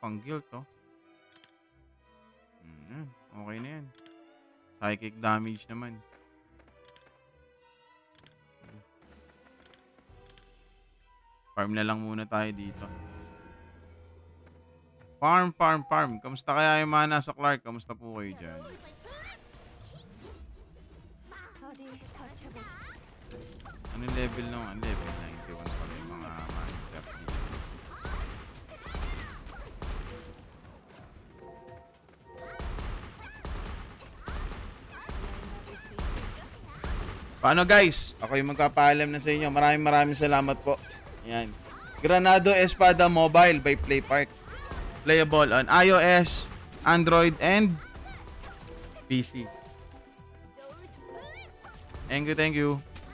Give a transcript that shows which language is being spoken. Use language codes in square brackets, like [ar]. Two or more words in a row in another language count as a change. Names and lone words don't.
[tl] Pang guild to. Okay na yan. [en] Psychic damage naman. [tl] Farm na lang muna tayo dito. Farm. Kamusta kaya yung mga nasa Clark? Kamusta po kayo dyan? [ko] 어디 거쳐보시죠. [tl] Anong level nung? Ang level 91 pala yung mga monster dito. [ko] 날 막을 수 있을까? [tl] Paano guys? Ako yung magpapaalam na sa inyo. Maraming salamat po. Ayan. Granado Espada Mobile by PlayPark. [en] Playable on iOS, Android, and PC. Thank you.